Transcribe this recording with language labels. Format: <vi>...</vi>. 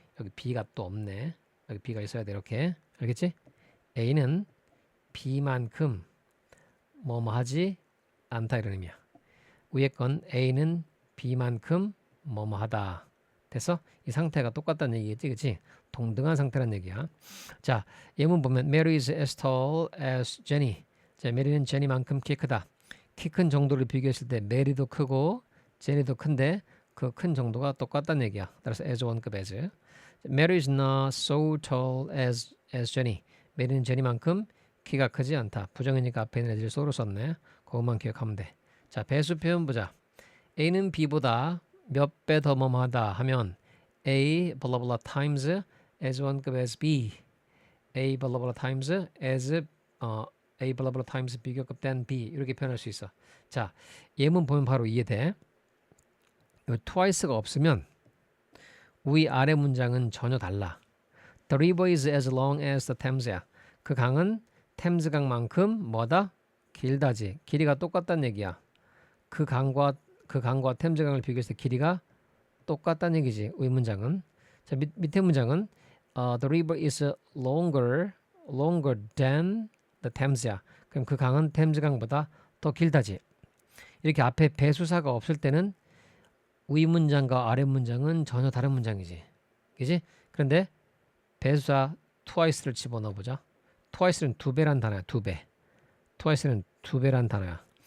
<ko>여기 B가 또 없네. 여기 B가 있어야 돼 이렇게. 알겠지? A는 B만큼 뭐뭐하지 않다 이런 의미야. 위에 건 A는 B만큼 뭐뭐하다. 됐어? 이 상태가 똑같다는 얘기겠지, 그치? 동등한 상태란 얘기야. 자, 예문 보면</ko> <en>Mary is as tall as Jenny.</en> <ko>자, 메리는 제니만큼 키 크다. 키 큰 정도를 비교했을 때 메리도 크고 제니도 큰데 그 큰 정도가 똑같다는 얘기야. 따라서 as 원급 as.</ko> <en>Mary is not so tall as Jenny.</en> <ko>메리는 제니만큼 키가 크지 않다. 부정이니까 앞에 있는 애들이 so로 썼네. 그것만 기억하면 돼. 자, 배수 표현 보자. A는 B보다 몇 배 더 뭐뭐하다 하면 A 블라블라 times as 원급 as B. A 블라블라 times as A 블라블라 times 비교급 된 B 이렇게 표현할 수 있어. 자, 예문 보면 바로 이해돼. 이 twice가 없으면 위 아래 문장은 전혀 달라.</ko> <en>The river is as long as the Thames야.</en> <ko>그 강은 템즈 강만큼 뭐다? 길다지. 길이가 똑같다는 얘기야. 그 강과 템즈 강을 비교했을 때 길이가 똑같다는 얘기지. 위 문장은. 자, 밑에 문장은</ko> <en>the river is longer than the Thames야.</en> <ko>그럼 그 강은 템즈 강보다 더 길다지. 이렇게 앞에 배수사가 없을 때는 위 문장과 아래 문장은 전혀 다른 문장이지. 그지? 그런데 배수사 twice를 집어넣어 보자. twice는 두 배란 단어야. 두 배. twice는 두 배란 단어야.</ko>